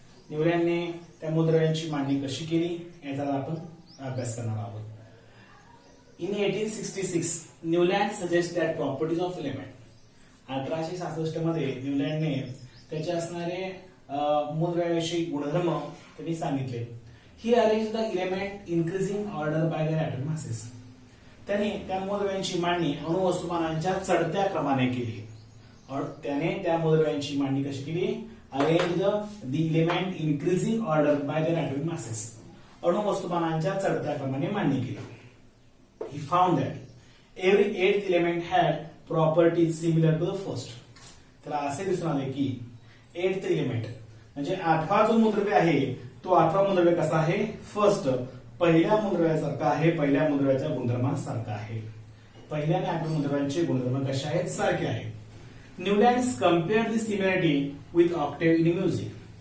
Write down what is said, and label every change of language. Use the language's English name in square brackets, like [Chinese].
[Marathi] न्यूलँडने त्या मूलद्रव्यांची मांडणी कशी केली याचा आपण अभ्यास करणार आहोत. [English] In 1866 Newland suggest that properties of element. [Marathi] 1866 मध्ये न्यूलँडने त्याचे असणारे मूलद्रव्याविषयी गुणधर्म त्यांनी सांगितले. [English] He arrange the element increasing order by their atomic masses. [Marathi] त्याने त्या मूलद्रव्यांची मांडणी अणुवस्तुमानांच्या चढत्या क्रमाने केली. त्याने त्या मूलद्रव्यांची मांडणी कशी केली? [English] Arrange the element increasing order by their atomic masses. [Marathi] अणुवस्तुमानांच्या चढत्या क्रमाने मांडणी केली. [English] He found that every 8th element had properties similar to the first. [Marathi] त्याला असे दिसून आले की 8th एलिमेंट म्हणजे 8वा जो मूलद्रव्य आहे तो 8वा मूलद्रव्य कसा आहे? फर्स्ट पहिल्या मूलद्रव्यासारखा आहे, पहिल्या मूलद्रव्याच्या गुणधर्मासारखा आहे. पहिल्या आणि 8व्या मूलद्रव्यांचे गुणधर्म कसे आहेत? सारखे आहेत. [English] Newlands compared the similarity with octave in music.